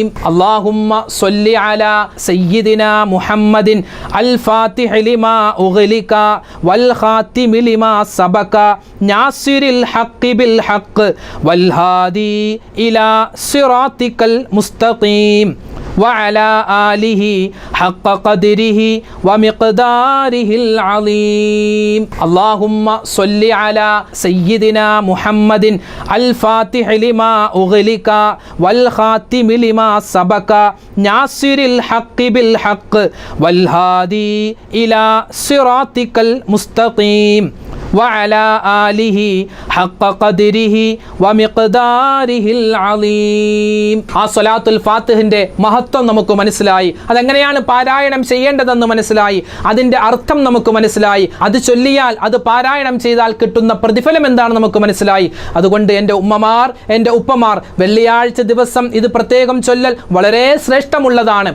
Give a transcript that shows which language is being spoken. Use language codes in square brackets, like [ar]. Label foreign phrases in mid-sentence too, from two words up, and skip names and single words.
[ar] اللهم صل على سيدنا محمد الفاتح لما أغلق والخاتم لما سبق ناصر الحق بالحق والهادي إلى صراطك المستقيم وعلى آله حق قدره ومقداره العظيم اللهم صل على سيدنا محمد الفاتح لما أغلق والخاتم لما سبق ناصر الحق بالحق والهادي إلى صراطك المستقيم وعلى آله حق قدره ومقداره العظيم [ml] ആ സ്വലാത്തുൽ ഫാത്തിഹിന്റെ മഹത്വം നമുക്ക് മനസ്സിലായി. അതെങ്ങനെയാണ് പാരായണം ചെയ്യേണ്ടതെന്ന് മനസ്സിലായി. അതിൻ്റെ അർത്ഥം നമുക്ക് മനസ്സിലായി. അത് ചൊല്ലിയാൽ, അത് പാരായണം ചെയ്താൽ കിട്ടുന്ന പ്രതിഫലം എന്താണ് നമുക്ക് മനസ്സിലായി. അതുകൊണ്ട് എൻ്റെ ഉമ്മമാർ, എൻ്റെ ഉപ്പമാർ, വെള്ളിയാഴ്ച ദിവസം ഇത് പ്രത്യേകം ചൊല്ലൽ വളരെ ശ്രേഷ്ഠമുള്ളതാണ്.